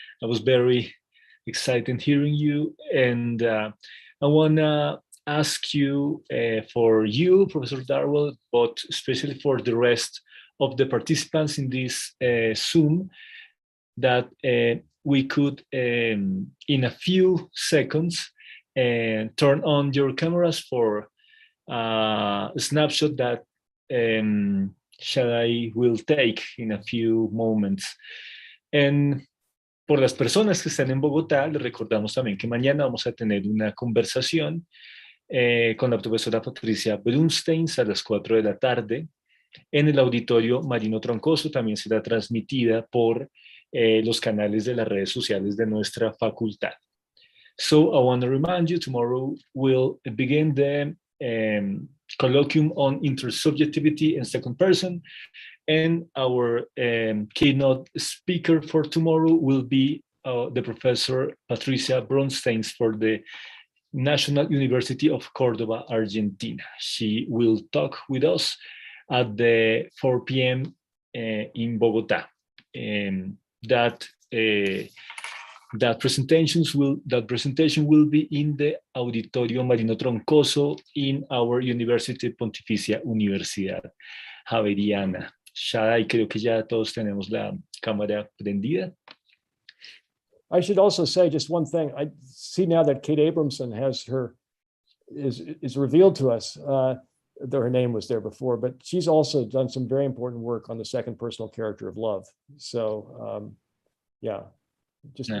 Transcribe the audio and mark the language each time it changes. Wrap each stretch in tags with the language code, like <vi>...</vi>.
<en>I was very excited hearing you, and I want to ask you, for you, Professor Darwall, but especially for the rest of the participants in this Zoom, that we could, in a few seconds, turn on your cameras for a snapshot that Shadai will take in a few moments. And</en> <es>por las personas que están en Bogotá, les recordamos también que mañana vamos a tener una conversación con la profesora Patricia Brunstein a las 4 de la tarde en el auditorio Marino Troncoso. También será transmitida por los canales de las redes sociales de nuestra facultad.</es> <en>So I want to remind you, tomorrow we'll begin the colloquium on intersubjectivity and second person. And our keynote speaker for tomorrow will be the Professor Patricia Bronstein for the National University of Córdoba, Argentina. She will talk with us at the 4 p.m. In Bogotá. That presentation will be in the Auditorio Marino Troncoso in our University Pontificia Universidad Javeriana.</en> <es>Shadai, creo que ya todos tenemos la cámara prendida.</es> <en>I should also say just one thing. I see now that Kate Abramson is revealed to us, though her name was there before, but she's also done some very important work on the second personal character of love. So yeah, just</en>